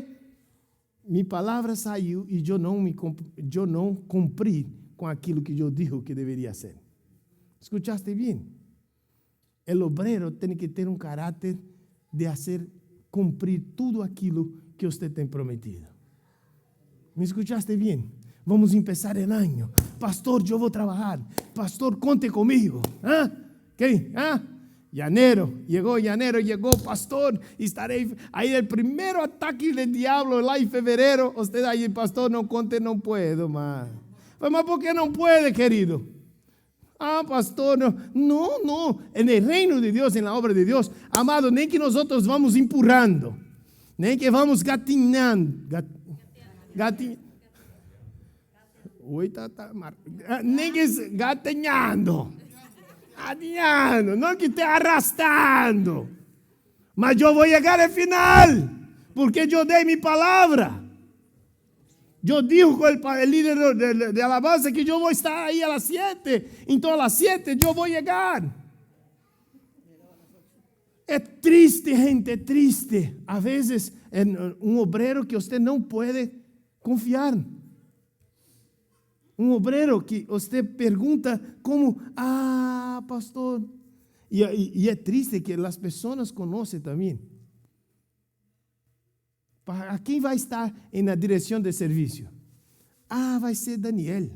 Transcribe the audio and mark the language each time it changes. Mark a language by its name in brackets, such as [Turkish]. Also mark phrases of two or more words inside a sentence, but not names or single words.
[Portuguese] Minha palavra saiu e eu não cumpri com aquilo que eu digo que deveria ser. [Spanish] Escuchaste bem? [Portuguese] O obreiro tem que ter um caráter de cumprir tudo aquilo que você tem prometido. [Spanish] ¿Me escuchaste bien? Vamos a empezar el año. Pastor, yo voy a trabajar. Pastor, conte conmigo. ¿Ah? ¿Qué? ¿Ah? Llegó, pastor, y estaré ahí el primero ataque del diablo lá en febrero. Usted ahí, pastor, no conte, no puedo más. Mas ¿por qué no puede, querido? Ah, pastor, no. En el reino de Dios, en la obra de Dios, amado, [Portuguese] nem que [Spanish] nosotros vamos [Portuguese] empurrando, nem que vamos gatinhando. Nem que gatinhando. [Spanish] No que esté arrastrando, mas yo voy a llegar al final, porque yo dei mi palabra. Yo dijo con el líder de alabanza que yo voy a estar ahí a las 7, entonces a las 7 yo voy a llegar. Es triste, gente, es triste. A veces en un obrero que usted no puede confiar. [Portuguese] Um obreiro que você pergunta como, pastor. E é triste que as pessoas conhecem também. A quem vai estar na direção de serviço? Vai ser Daniel.